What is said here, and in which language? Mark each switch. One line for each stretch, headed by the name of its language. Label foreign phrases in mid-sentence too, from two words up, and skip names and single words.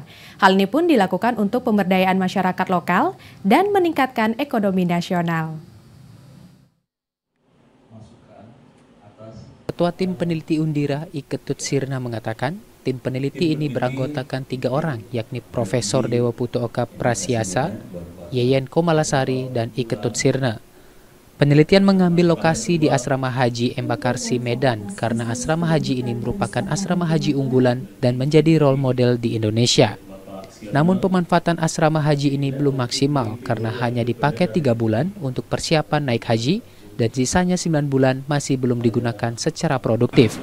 Indonesian: Hal ini pun dilakukan untuk pemberdayaan masyarakat lokal dan meningkatkan ekonomi nasional. Ketua Tim Peneliti Undira Iketut Sirna mengatakan, tim peneliti ini beranggotakan 3 orang, yakni Profesor Dewa Putu Oka Prasiasa, Yeyen Komalasari, dan Iketut Sirna. Penelitian mengambil lokasi di Asrama Haji Embarkasi Medan karena asrama haji ini merupakan asrama haji unggulan dan menjadi
English: role model
Indonesian: di Indonesia. Namun pemanfaatan asrama haji ini belum maksimal karena hanya dipakai 3 bulan untuk persiapan naik haji dan sisanya 9 bulan masih belum digunakan secara produktif.